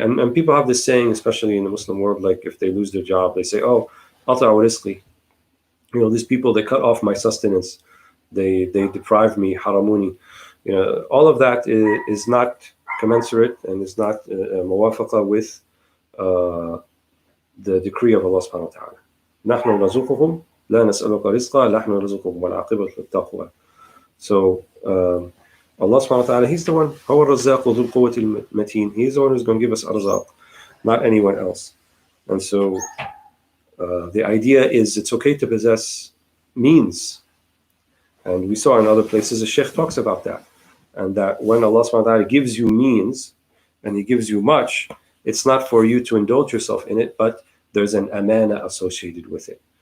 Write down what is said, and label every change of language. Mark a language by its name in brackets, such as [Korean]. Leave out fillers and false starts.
[English] And people have this saying, especially in the Muslim world, like if they lose their job, they say, oh, [Arabic] قطعوا رزقي. [English] These people, they cut off my sustenance. They deprive me, haramuni. All of that is not commensurate and is not muwafaqa with the decree of Allah subhanahu wa ta'ala. [Arabic] نحن نرزقهم لا نسألك رزقا نحن نرزقهم والعاقبة للتقوى. [English] So Allah subhanahu wa ta'ala, He's the one, [Arabic] هو الرزاق ذو القوة المتين. [English] He's the one who's going to give us arzaq, not anyone else. And so the idea is it's okay to possess means. And we saw in other places, the Shaykh talks about that. And that when Allah subhanahu wa ta'ala gives you means, and He gives you much, it's not for you to indulge yourself in it, but there's an amana associated with it.